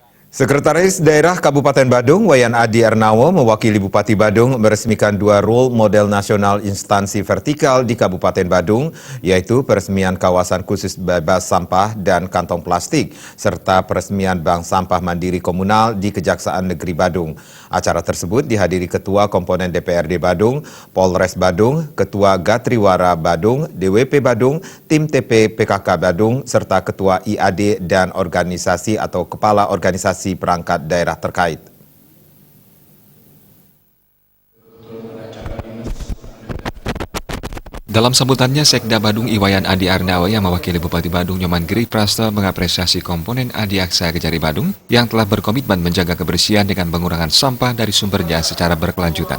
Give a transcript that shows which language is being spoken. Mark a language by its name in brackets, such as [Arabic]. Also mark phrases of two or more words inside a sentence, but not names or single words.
[Indonesian] Sekretaris Daerah Kabupaten Badung, Wayan Adi Ernawo, mewakili Bupati Badung meresmikan dua role model nasional instansi vertikal di Kabupaten Badung, yaitu peresmian kawasan khusus bebas sampah dan kantong plastik, serta peresmian Bank Sampah Mandiri Komunal di Kejaksaan Negeri Badung. Acara tersebut dihadiri Ketua Komponen DPRD Badung, Polres Badung, Ketua Gatriwara Badung, DWP Badung, Tim TP PKK Badung, serta Ketua IAD dan organisasi atau Kepala Organisasi perangkat daerah terkait. Dalam sambutannya, Sekda Badung Wayan Adi Ernawo yang mewakili Bupati Badung Nyoman Giri Prasto mengapresiasi komponen Adiaksa Kejari Badung yang telah berkomitmen menjaga kebersihan dengan pengurangan sampah dari sumbernya secara berkelanjutan.